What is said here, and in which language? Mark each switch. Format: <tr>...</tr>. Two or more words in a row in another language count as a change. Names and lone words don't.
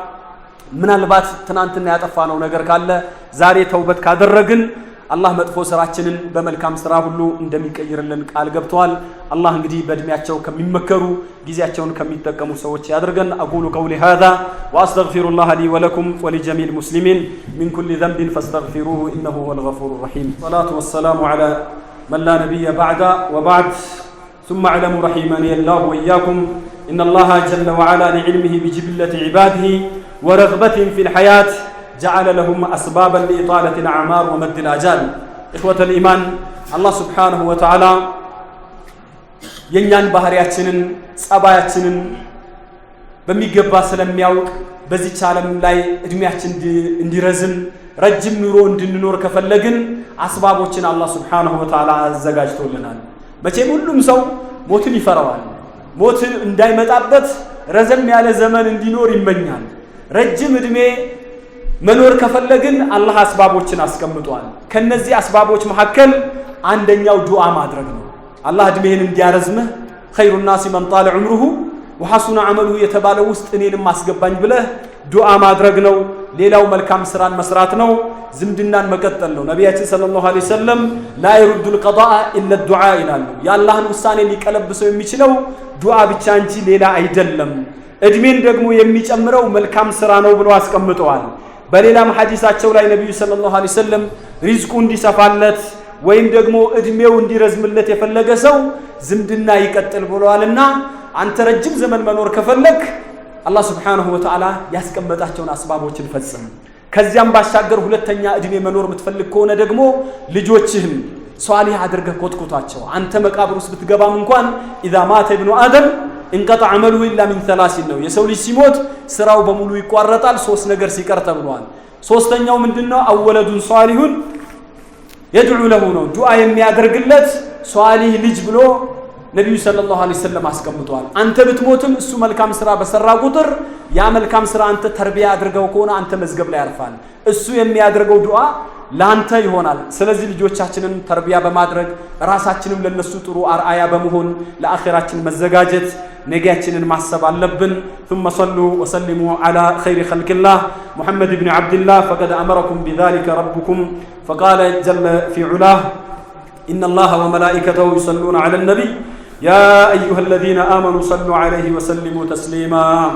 <am>ምናልባት ትናንትና ያጠፋነው ነገር ካለ ዛሬ ተውበት ካደረግን አላህ መጥፎ ስራችንን በመልካም ስራ ሁሉ እንደሚቀይርልን ቃል ገብተዋል። አላህ እንግዲህ በእድሜያቸው ከሚመከሩ ጊዜያቸውን ከሚጠቀሙ ሰዎች ያድርገን።</am> <ar>أقول قولي هذا وأستغفر الله لي ولكم ولجميع المسلمين من كل ذنب فاستغفروه إنه هو الغفور الرحيم. الصلاة والسلام على من لا نبي بعده وبعد ثم اعلموا رحمني الله وإياكم إن الله جل وعلا لعلمه بجبلة عباده ورغبتهم في الحياة جعل لهم أسبابا لإطالة الأعمار ومد الآجال. إخوة الإيمان، الله سبحانه وتعالى</ar> <am>የኛን ባህሪያችንን ጸባያችንን በሚገባ ስለሚያውቅ በዚህ ዓለም ላይ እድሜያችን እንዲረዝም ረጅም ኑሮ እንድንኖር ከፈለግን አስባቦችን አላህ</am> <ar>سبحانه وتعالى</ar> <am>አዘጋጅቶልናል። መቼም ሁሉም ሰው ሞትን ይፈራዋል። ሞትን እንዳይመጣበት ረዘም ያለ ዘመን እንዲኖር ይመኛል። ረጅም እድሜ መኖር ከፈለግን አላህ አስባቦችን አስቀምጧል። ከነዚህ አስባቦች መካከል አንደኛው ዱዓ ማድረግ ነው። አላህ እድሜህን እንዲያረዝምህ</am> <ar>خير الناس من طال عمره وحسن عمله</ar> <am>የተባለው ውስጥ እኔንም አስገባኝ ብለህ ዱዓ ማድረግ ነው። ሌላው መልካም ስራን መስራት ነው። ዝምድናን መቀጠል ነው። ነብያችን</am> <ar>صلى الله عليه وسلم لا يرد القضاء الا الدعاء</ar> <am>ይላሉ። የአላህን ውሳኔ ሊቀለብሰው የሚችለው ዱዓ ብቻ እንጂ ሌላ አይደለም። እድሜን ደግሞ የሚጨምረው መልካም ስራ ነው ብለው አስቀምጠዋል። በሌላም ሐዲሳቸው ላይ ነብዩ</am> <ar>صلى الله عليه وسلم</ar> <am>ሪዝቁ እንዲሰፋለት ወይም ደግሞ እድሜው እንዲረዝምለት የፈለገ ሰው ዝምድና ይቀጥል ብለዋልና አንተ ረጅም ዘመን መኖር ከፈለክ አላህ</am> <ar>سبحانه وتعالى</ar> <am>ያስቀመጣቸውን አስባቦችን ፈጽም። ከዚያም ባሻገር ሁለተኛ እድሜ መኖር የምትፈልግ ከሆነ ደግሞ ልጆችህን ሷሊህ አድርገህ ኮትኩታቸው። አንተ መቃብር ውስጥ ብትገባም እንኳን</am> <ar>اذا مات ابن ادم انقطع عمله الا من ثلاث</ar> <am>ነው። የሰው ልጅ ሲሞት ስራው በሙሉ ይቋረጣል ሶስት ነገር ሲቀር ተብሏል። ሶስተኛው ምንድነው?</am> <ar>أو ولد صالح يدعو له</ar> <am>ነው። ዱዓ የሚያደርግለት ሷሊህ ልጅ ብሎ ነብዩ</am> <ar>صلى الله عليه وسلم</ar> <am>አስቀምጧል። አንተ ብትሞትም እሱ መልካም ስራ በሰራ ቁጥር ያ መልካም ስራ አንተ ተርቢያ አድርገው ከሆነ አንተ መዝገብ ላይ ያርፋል። እሱ የሚያደርገው ዱዓ ላንተ ይሆናል። ስለዚህ ልጆቻችንን ተርቢያ በማድረግ ራሳችንም ለነሱ ጥሩ አርአያ በመሆን ለአኺራችን መዘጋጀት ነጊያችንን ማሰብ አለብን።</am> <ar>ثم صلوا وسلموا على خير خلق الله محمد بن عبد الله فقد أمركم بذلك ربكم فقال جل في علاه إن الله وملائكته يصلون على النبي يا أيها الذين آمنوا صلوا عليه وسلموا تسليما</ar>